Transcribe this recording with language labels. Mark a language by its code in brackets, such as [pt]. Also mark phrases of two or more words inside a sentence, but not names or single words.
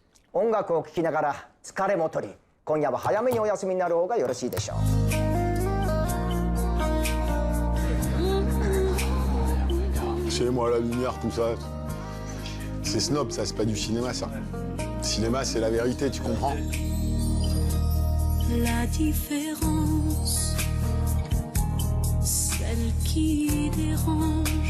[ja] 音楽を聴きながら疲れも取り、今夜は早めにお休みになる方がよろしいでしょう。 [fr] Chez moi, la lumière, tout ça, c'est snob, ça, c'est pas du cinéma, ça. Le cinéma, c'est la vérité, tu comprends? La différence, celle qui dérange.